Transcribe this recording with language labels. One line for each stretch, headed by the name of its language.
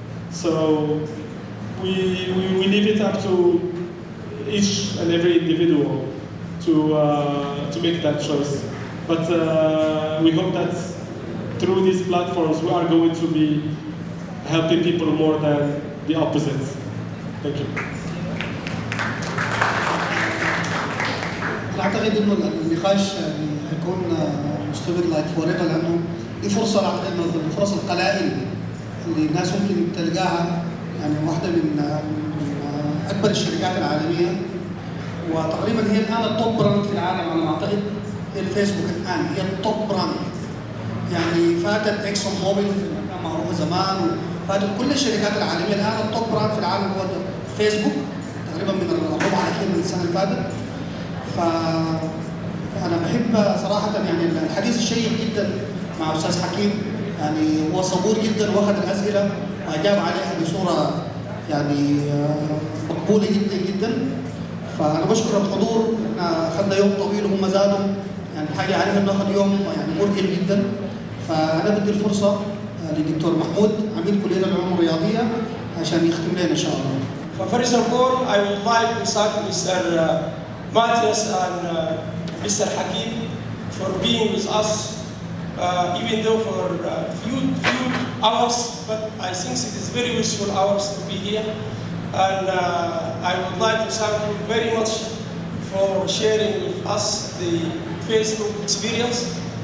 English: So we leave it up to each and every individual to make that choice. But we hope that through these platforms we are going to be helping people more than the opposite. Thank you.
Arabic: اعتقد انه النقاش هيكون مستمر
English: like forever,
Arabic: لانه دي فرصه اعتقد من الفرص القلائل اللي الناس ممكن تلقاها. يعني واحده من اكبر الشركات العالميه، وتقريبا هي الان التوب براند في العالم على ما اعتقد. هي الفيسبوك الان هي التوب براند. يعني فاتت اكسون موبيل كان معروفه زمان، وفاتت كل الشركات العالميه. الان التوب براند في العالم هو فيسبوك، تقريبا من الربع الاخير من السنه اللي فاتت. فانا بحب صراحه يعني الحديث الشيق جدا مع استاذ حكيم. يعني هو صبور جدا واخذ الاسئله واجاب عليها بصوره يعني مقبوله جدا جدا. فانا بشكر الحضور. احنا اخذنا يوم طويل وهم زادوا، يعني حاجه عارف انه اخذ يوم يعني مرهق جدا. فانا بدي الفرصه للدكتور محمود عميد كليه العلوم الرياضيه عشان يختم لنا ان شاء الله.
English: First of all, I would like to thank Mr. Matthias and Mr. Hakim for being with us, even though for few hours, but I think it is very useful hours to be here. And I would like to thank you very much for sharing with us the Facebook experience.